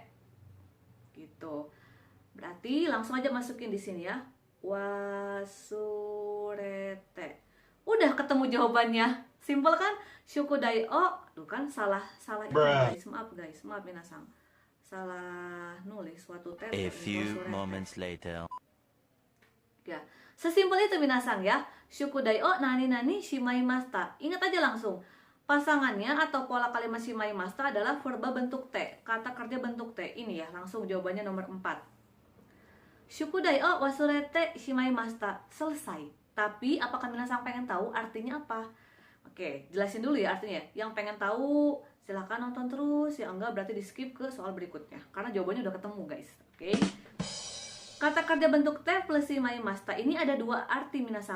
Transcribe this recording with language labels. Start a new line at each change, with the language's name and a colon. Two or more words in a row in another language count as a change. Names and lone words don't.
Indonesian: Gitu. Berarti langsung aja masukin di sini ya, wasurete. Udah ketemu jawabannya. Simple kan?
Japanese: 宿題を.
Indonesian: Tuh kan salah itu guys. Maaf minasang. Salah nulis suatu T.
English: A few moments later.
Indonesian: Ya, sesimpel itu minasang ya.
Japanese: 宿題をなになにしまいました.
Indonesian: Ingat aja langsung. Pasangannya atau pola kalimat shimaimashita adalah verba bentuk T, kata kerja bentuk T. Ini ya, langsung jawabannya nomor 4.
Japanese: 宿題を忘れてしまいました.
Indonesian: Selesai. Tapi apakah minasang pengen tahu artinya apa? Oke, jelasin dulu ya artinya. Yang pengen tahu silahkan nonton terus, yang enggak berarti di skip ke soal berikutnya, karena jawabannya udah ketemu guys. Oke. Kata kerja bentuk T plus shimaimashita ini ada 2 arti minasang.